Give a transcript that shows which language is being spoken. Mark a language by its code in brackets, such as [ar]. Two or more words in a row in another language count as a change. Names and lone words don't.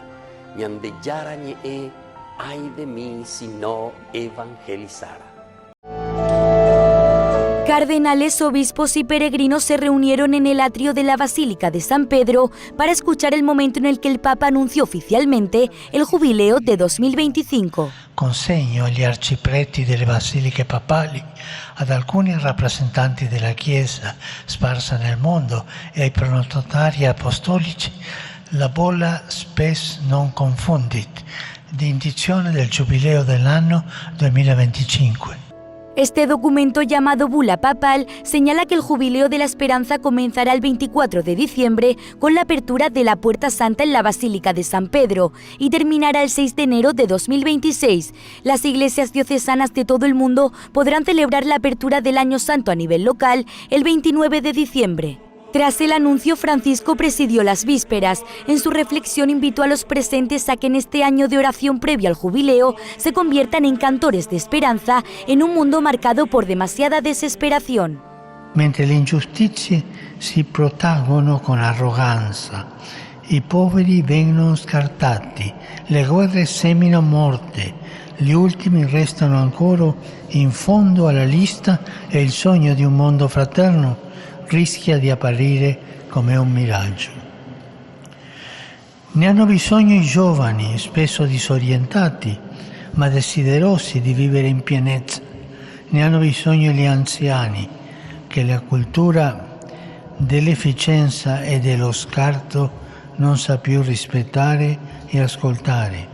[gn] Ñandeyara Ñe'e, [es] ay de mí si no evangelizara. Cardenales, obispos y peregrinos se reunieron en el atrio de la Basílica de San Pedro para escuchar el momento en el que el Papa anunció oficialmente el jubileo de 2025. [it] Consegno agli arcipreti delle basiliche papali, ad alcuni rappresentanti della Chiesa sparsa nel mondo e ai pronotari apostolici la bolla spes non confundit, di indizione del giubileo dell'anno 2025. [es] Este documento llamado Bula Papal señala que el Jubileo de la Esperanza comenzará el 24 de diciembre con la apertura de la Puerta Santa en la Basílica de San Pedro y terminará el 6 de enero de 2026. Las iglesias diocesanas de todo el mundo podrán celebrar la apertura del Año Santo a nivel local el 29 de diciembre. Tras el anuncio, Francisco presidió las vísperas. En su reflexión invitó a los presentes a que en este año de oración previo al jubileo se conviertan en cantores de esperanza en un mundo marcado por demasiada desesperación. [it] Mentre le ingiustizie si protraggono con arroganza, i poveri vengono scartati, le guerre seminano morte, gli ultimi restano ancora in fondo alla lista e il sogno di un mondo fraterno rischia di apparire come un miraggio. Ne hanno bisogno i giovani, spesso disorientati, ma desiderosi di vivere in pienezza. Ne hanno bisogno gli anziani, che la cultura dell'efficienza e dello scarto non sa più rispettare e ascoltare.